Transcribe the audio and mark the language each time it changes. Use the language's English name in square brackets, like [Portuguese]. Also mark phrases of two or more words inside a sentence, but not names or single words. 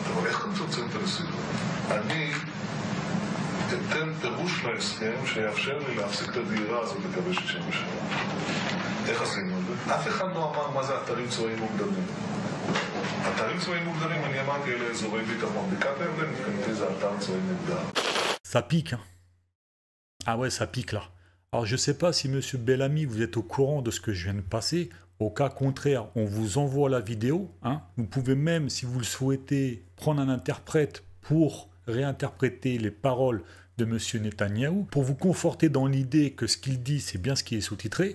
[Hebrew] אבל איך אתם צמצום את הנסיבות? אני אתן פירוש להסכם שיאפשר לי להפסיק את הדהירה הזאת לקווי 67. איך עשינו את זה? אף אחד לא אמר מה זה אתרים צבאיים מוגדרים. אתרים צבאיים מוגדרים, אני אמרתי אלה אזורי ביטחון. בקעת הירדן, מבחינתי זה אתר צבאי מוגדר. [French] Ça pique, hein. Ah ouais, ça pique là. Alors je sais pas si monsieur Bellamy, vous êtes au courant de ce que je viens de passer. Au cas contraire, on vous envoie la vidéo. Hein. Vous pouvez même, si vous le souhaitez, prendre un interprète pour réinterpréter les paroles de monsieur Netanyahou, pour vous conforter dans l'idée que ce qu'il dit, c'est bien ce qui est sous-titré.